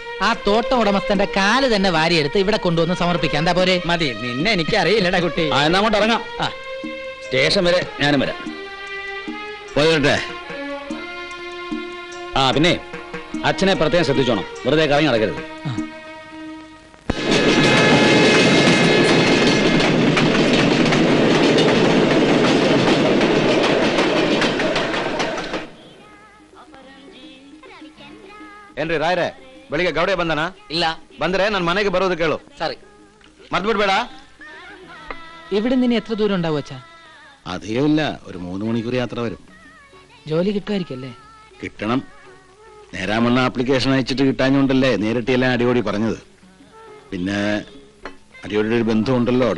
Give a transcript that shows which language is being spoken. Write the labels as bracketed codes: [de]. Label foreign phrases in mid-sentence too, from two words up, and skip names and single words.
[ml] ആ തോട്ടം ഉടമസ്ഥന്റെ കാല് തന്നെ വാരിയെടുത്ത് ഇവിടെ കൊണ്ടുവന്ന് സമർപ്പിക്കാം. എന്താ പോരെ? മതി. നിന്നെ എനിക്ക് അറിയില്ലടാ കുട്ടി. എന്നാ അങ്ങോട്ട് ഇറങ്ങാം. സ്റ്റേഷൻ വരെ ഞാനും വരാം. പോയിട്ടെ. പിന്നെ അച്ഛനെ പ്രത്യേകം ശ്രദ്ധിച്ചോണം. വെറുതെ കറങ്ങി നടക്കരുത്. [kn] ಏನ್ರಿ ರಾಯ್ರೆ, ಬೆಳಿಗ್ಗೆ ಗೌಡೆ ಬಂದನ? ಇಲ್ಲ. ಬಂದ್ರೆ ನನ್ನ ಮನೆಗೆ ಬರೋದು ಕೇಳು. [ml] സോറി. [kn] മറന്നുಬಿಡ್ಬೇಡ. [ml] ഇവിടെ നിന്ന് എത്ര ദൂരം ഉണ്ടാവും അച്ഛാ? അധികമില്ല, ഒരു 3 മണിക്കൂർ യാത്ര വരും. ജോലി കിട്ടുമായിരിക്കല്ലേ? കിട്ടണം. നേരാമണ്ണ ആപ്ലിക്കേഷൻ അയച്ചിട്ട് കിട്ടാഞ്ഞോണ്ടല്ലേ നേരിട്ട് എല്ലാം അടിയോടി പറഞ്ഞത്. പിന്നെ അടിയോടി ഒരു ബന്ധമുണ്ടല്ലോ അവിടെ.